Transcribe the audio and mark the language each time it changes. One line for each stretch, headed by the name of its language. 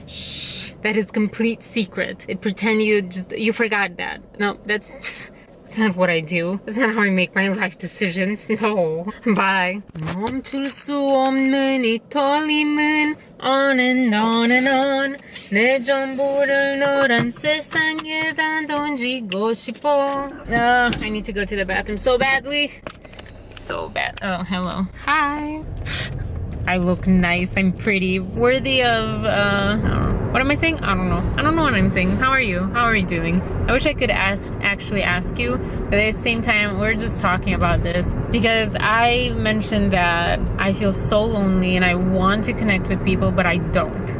English: Shh, that is complete secret. Pretend you forgot that. No, that's not what I do. That's not how I make my life decisions. No. Bye.
Korean: 멈출 수 없는 이 떨림은
English: on and on and on.
Korean: 내 전부를 너란 세상에다 던지고 싶어.
English: I need to go to the bathroom so badly. So bad. Oh, hello. Hi. I look nice, I'm pretty, worthy of, I don't know. What am I saying? I don't know. I don't know what I'm saying. How are you? How are you doing? I wish I could actually ask you, but at the same time, we're just talking about this because I mentioned that I feel so lonely and I want to connect with people, but I don't.